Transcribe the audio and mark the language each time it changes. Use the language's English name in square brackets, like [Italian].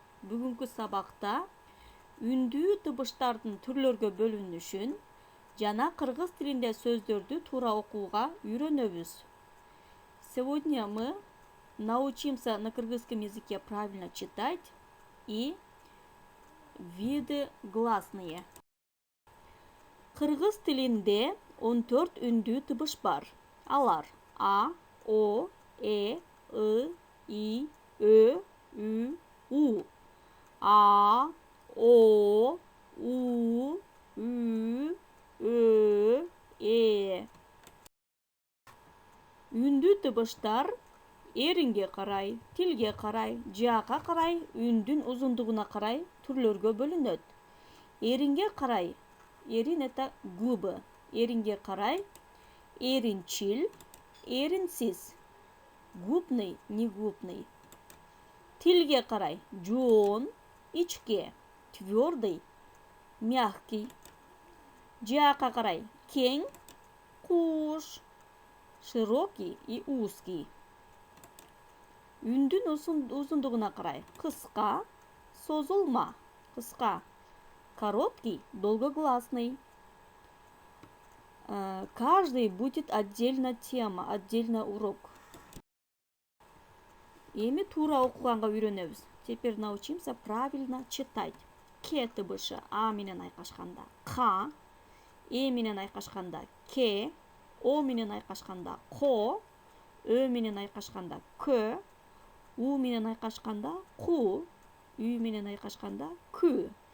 [Kyrgyz] Бүгүнкү сабакта үндүү тыбыштардын түрлөргө бөлүнүшүн жана кыргыз тилинде сөздөрдү туура окууга үйрөнөбүз. [Russian] Сегодня мы научимся на кыргызском языке правильно читать и виды гласные. [Kyrgyz] Кыргыз тилинде 14 үндүү тыбыш бар. Алар А, О, Э, И, И, Ö, Ü, У. А, О, У, Ü, Ö, Э. Үндүү тыбыштар эринге карай, тилге карай, жаакка карай, үндүн узундугуна карай түрлөргө бөлүнөт. Эринге карай, эрин [Russian] это губы. [Kyrgyz] Эринге карай, эринчил, эринсиз. [Russian] Губный, негубный. [Kyrgyz] Тилге карай, жоон, ичке, [Russian] твёрдый, мягкий. [Kyrgyz] Жаакка карай, кең, куш, [Russian] широкий и узкий. [Kyrgyz] Үндүн узундугуна карай, кыска, созулма, кыска, [Russian] короткий, долгогласный. Каждый будет отдельно тема, отдельно урок. [Kyrgyz] Эми туура окуганга үйрөнөбүз. [Russian] Теперь научимся правильно читать. [Kyrgyz] К тыбышы А менен айкашканда К, Э менен айкашканда К, О менен айкашканда Ко, Ö менен айкашканда Кө, У менен айкашканда Ку, Үй менен айкашканда Кү.